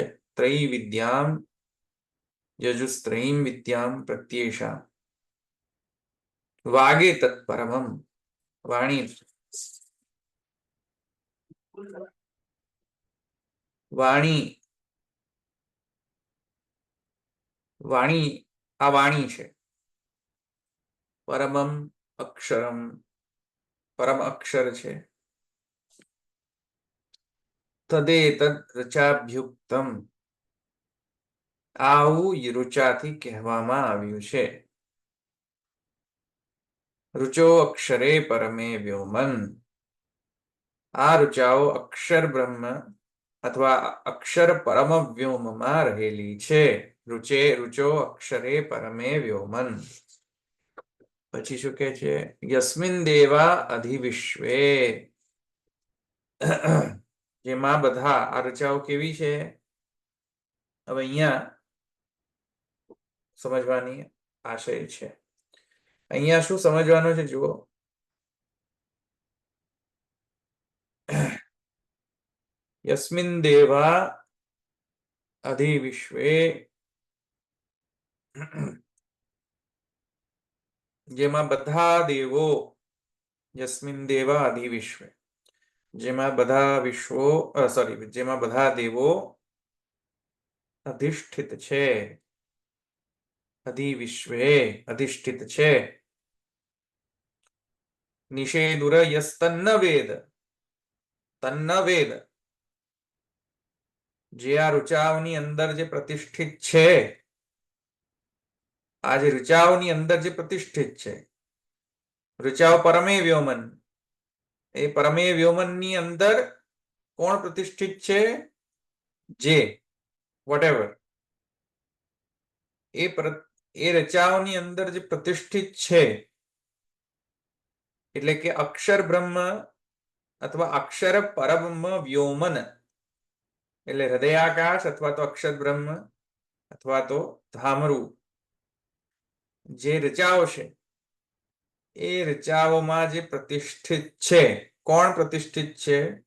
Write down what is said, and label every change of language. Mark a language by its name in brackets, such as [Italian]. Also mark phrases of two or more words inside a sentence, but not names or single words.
[Sanskrit] त्रयी विद्यां यजुस्त्रयीं विद्यां प्रत्येषां वागे तत्परमं वाणी वाणी वाणी [Gujarati] આ વાણી છે. [Sanskrit] परमम अक्षरम [Gujarati] પરમ અક્ષર છે. [Sanskrit] तदेतद् ऋचाभ्युक्तम [Gujarati] आવું ऋचाથી કહેવામાં આવ્યું છે. [Sanskrit] ऋचो अक्षरे परमे व्योमन. [Gujarati] આ ઋચાઓ અક્ષર બ્રહ્મ અથવા અક્ષર પરમ व्योमમાં રહેલી છે. [Sanskrit] ऋचो अक्षरे परमे व्योमन. [Gujarati] પછી શું કહે છે [Sanskrit] यस्मिन् देवा अधिविश्वे. [Gujarati] જેમાં બધા આ રચાઓ કેવી છે હવે અહીંયા સમજવાની આશય છે. અહીંયા શું સમજવાનું છે જુઓ. [Sanskrit] यस्मिन् देवा अधिविश्वे [Gujarati] જેમાં બધા દેવો [Sanskrit] यस्मिन् देवा अधिविश्वे [Gujarati] જેમાં બધા વિશ્વો જેમાં બધા દેવો અધિષ્ઠિત છે. અધિવિશ્વે અધિષ્ઠિત છે. [Sanskrit] निषेधुर यस्तन्न वेद. तन्न वेद [Gujarati] જે આ ઋચાઓની અંદર જે પ્રતિષ્ઠિત છે, આ જે ઋચાઓની અંદર જે પ્રતિષ્ઠિત છે, ઋચાઓ પરમે વ્યોમન, એ પરમે વ્યોમનની અંદર કોણ પ્રતિષ્ઠિત છે? જે વોટેવર એ રચાઓની અંદર જે પ્રતિષ્ઠિત છે, એટલે કે અક્ષર બ્રહ્મ અથવા અક્ષર પરબ્રહ્મ વ્યોમન, એટલે હૃદયાકાશ અથવા તો અક્ષર બ્રહ્મ અથવા તો ધામરૂ, જે રચાઓ છે એ રચાઓમાં જે પ્રતિષ્ઠિત છે, કોણ પ્રતિષ્ઠિત છે?